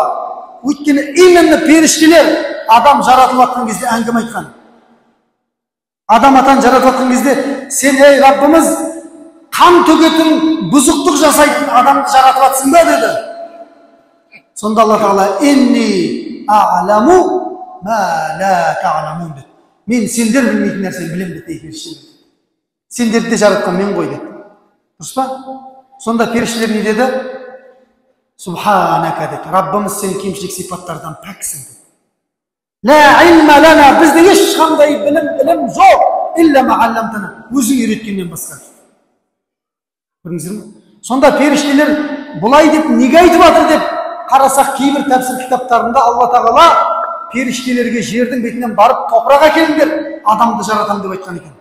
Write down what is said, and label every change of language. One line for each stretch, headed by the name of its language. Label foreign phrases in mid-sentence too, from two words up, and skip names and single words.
Kazakh: Өйткені именно періштелер адам жаратылып жатқан кезде әңгіме айтқан. Адам атан жаратылып жатқан кезде сен, ей Раббымыз, қан төгетін, бұзықтық жасайтын адамды жаратып жатсың ба деді. Сонда Алла тағала
Arabic: إني أعلم ما لا تعلمون
Kazakh: деді. Мен сендер білмейтін нәрсені білем деді періштелер. Сендерді де жаратқан мен ғой деді. Дұрыс па? Сонда періштелер не деді? Субханака деді. Раббымыз сен кемшілік сипаттардан пәксің деді.
Arabic: لا علم لنا,
Kazakh: бізде ешқандай білім жоқ.
Arabic: إلا ما علمتنا,
Kazakh: өзің үйреткеннен басқа. Көрдіңіздер ме? Сонда періштелер бұлай деп неге айтып жатыр деп қарасақ, кейбір тәпсір кітаптарында Алла тағала періштелерге жердің бетінен барып топырақ әкеліңдер, адамды жаратам деп айтқан екен.